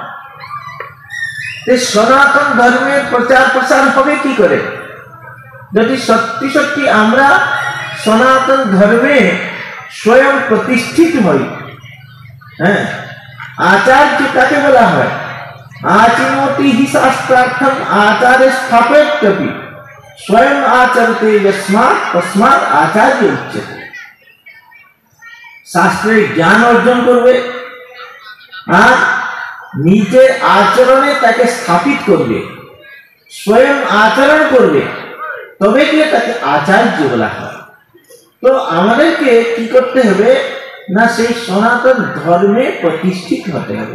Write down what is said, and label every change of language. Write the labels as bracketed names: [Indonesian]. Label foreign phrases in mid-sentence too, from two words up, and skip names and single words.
[Bangla] সনাতন ধর্মের প্রচার প্রসার হবে কি করে? যদি সত্যি সত্যি আমরা সনাতন ধর্মে স্বয়ং প্রতিষ্ঠিত হই। হ্যাঁ, আচার্য কাকে বলা হয়? [Sanskrit] आचिनोति हि शास्त्रार्थम आचार्य स्थापयत्यपि स्वयं आचरते यस्मात् तस्मात् आचार्य उच्यते। [Bangla] শাস্ত্রে জ্ঞান অর্জন করবে আর নিজের আচরণে তাকে স্থাপিত করবে, স্বয়ং আচরণ করবে, তবে কি তাকে আচার্য বলা হয়। তো আমাদেরকে কি করতে হবে না, সেই সনাতন ধর্মে প্রতিষ্ঠিত হতে হবে।